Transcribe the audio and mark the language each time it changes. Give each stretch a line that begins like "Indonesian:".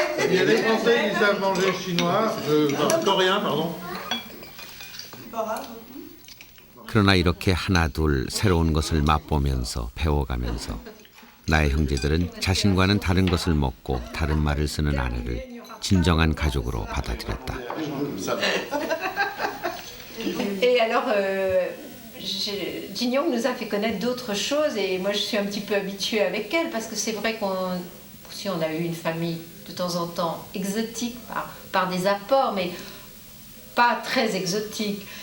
French: Il y a des Français qui savent manger chinois, coréen, pardon.
Korean: 그러나 이렇게 하나둘 새로운 것을 맛보면서 배워가면서 나의 형제들은 자신과는 다른 것을 먹고 다른 말을 쓰는 아내를 진정한 가족으로 받아들였다.
French: Et alors, Jinyoung nous a fait connaître d'autres choses et moi je suis un petit peu habituée avec elle parce que c'est vrai qu'on a eu une famille de temps en temps exotique par des apports, mais pas très exotique.